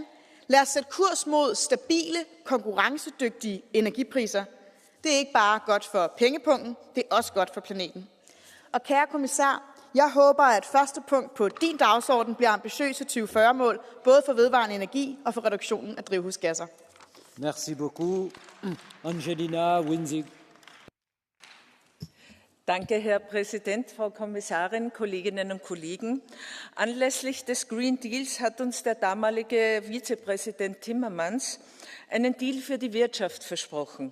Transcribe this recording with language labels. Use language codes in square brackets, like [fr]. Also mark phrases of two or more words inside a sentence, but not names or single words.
[da] Lad os sætte kurs mod stabile, konkurrencedygtige energipriser. Det er ikke bare godt for pengepunkten, det er også godt for planeten. Og kære kommissar, jeg håber, at første punkt på din dagsorden bliver ambitiøse 2040-mål, både for vedvarende energi og for reduktionen af drivhusgasser. [fr] Merci beaucoup. Angelina Winzig. [de] Danke, Herr Präsident, Frau Kommissarin, Kolleginnen und Kollegen. Anlässlich des Green Deals hat uns der damalige Vizepräsident Timmermans einen Deal für die Wirtschaft versprochen.